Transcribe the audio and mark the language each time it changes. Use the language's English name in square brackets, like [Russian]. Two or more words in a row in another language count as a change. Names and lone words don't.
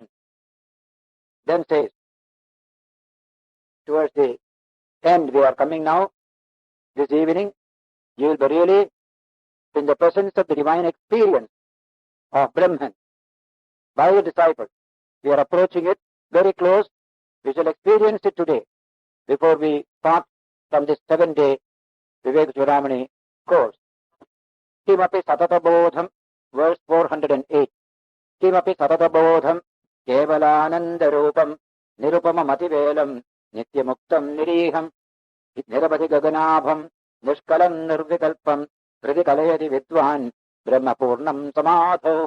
[English] Then says, towards the end, we are coming now, this evening, you will be really in the presence of the divine experience of Brahman by the disciples. We are approaching it very close. We shall experience it today before we start from this 7-day VIVEKACHUDAMANI course. [Sanskrit] किमपि सततबोधं, verse 408. किमपि सततबोधं केवलानन्दरूपं निरुपममतिवेलं नित्यमुक्तं निरीहं निरवधि गगनाभं, निष्कलं निर्विकल्पं प्रतिकलयति विद्वान् ब्रह्मपूर्णं समाधौ.